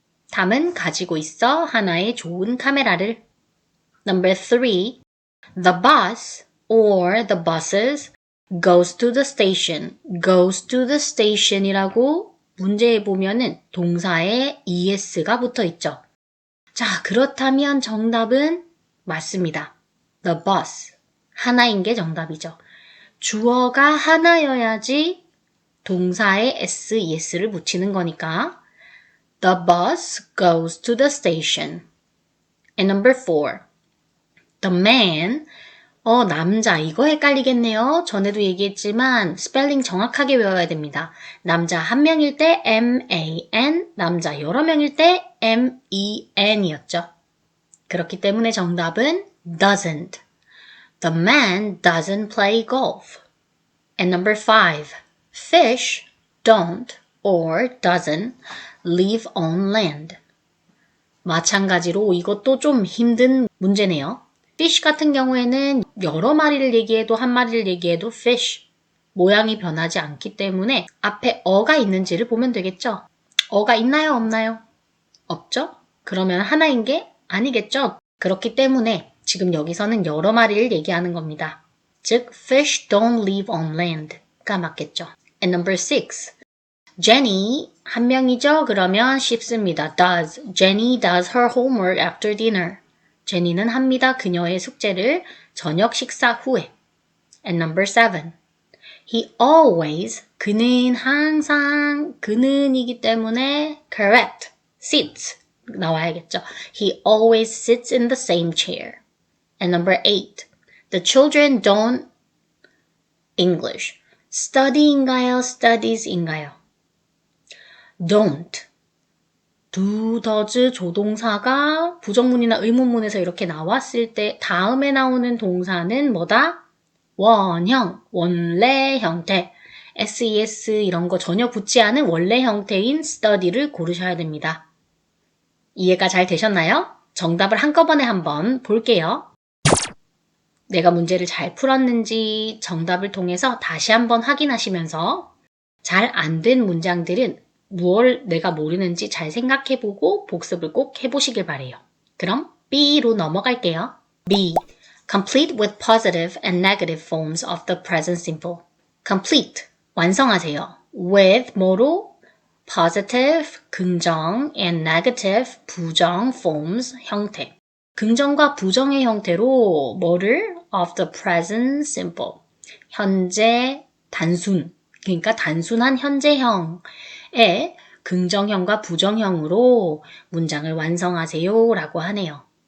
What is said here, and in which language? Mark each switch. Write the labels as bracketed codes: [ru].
[ko] 탐은 가지고 있어 하나의 좋은 카메라를. [en] Number 3. The bus or the buses goes to the station. goes to the station [ko] 이라고 문제에 보면은 동사에 es가 붙어 있죠. 자, 그렇다면 정답은 맞습니다. [en] The bus. [ko] 하나인 게 정답이죠. 주어가 하나여야지 동사에 SES를 붙이는 거니까 [en] The bus goes to the station. And number 4. The man, [ko] 남자. 이거 헷갈리겠네요. 전에도 얘기했지만 스펠링 정확하게 외워야 됩니다. 남자 한 명일 때 M-A-N, 남자 여러 명일 때 M-E-N이었죠. 그렇기 때문에 정답은 doesn't. [en] The man doesn't play golf. And number 5. Fish don't or doesn't live on land. [ko] 마찬가지로 이것도 좀 힘든 문제네요. fish 같은 경우에는 여러 마리를 얘기해도 한 마리를 얘기해도 fish. 모양이 변하지 않기 때문에 앞에 어가 있는지를 보면 되겠죠. 어가 있나요? 없나요? 없죠? 그러면 하나인 게 아니겠죠? 그렇기 때문에 지금 여기서는 여러 마리를 얘기하는 겁니다. [en] 즉, fish don't live on land가 [ko] 맞겠죠. [en] And number 6. Jenny, [ko] 한 명이죠? 그러면 쉽습니다. does. [en] Jenny does her homework after dinner. [ko] 제니는 합니다. 그녀의 숙제를 저녁 식사 후에. [en] And number 7. He always, [ko] 그는 항상, 그는이기 때문에 correct, sits 나와야겠죠. [en] He always sits in the same chair. And number 8. The children don't English. [ko] study인가요? studies인가요? [en] don't. [ko] do, does 조동사가 부정문이나 의문문에서 이렇게 나왔을 때 다음에 나오는 동사는 뭐다? 원형, 원래 형태. SES 이런 거 전혀 붙지 않은 원래 형태인 study를 고르셔야 됩니다. 이해가 잘 되셨나요? 정답을 한꺼번에 한번 볼게요. 내가 문제를 잘 풀었는지 정답을 통해서 다시 한번 확인하시면서 잘 안 된 문장들은 무엇을 내가 모르는지 잘 생각해보고 복습을 꼭 해보시길 바래요. 그럼 B로 넘어갈게요. B. [en] Complete with positive and negative forms of the present simple. [ko] Complete. 완성하세요. With 뭐로? [en] Positive, 긍정, and negative, 부정, forms, 형태. [ko] 긍정과 부정의 형태로 뭐를? [en] Of the present simple. [ko] 현재 단순. 그러니까 단순한 현재형의 긍정형과 부정형으로 문장을 완성하세요 라고 하네요.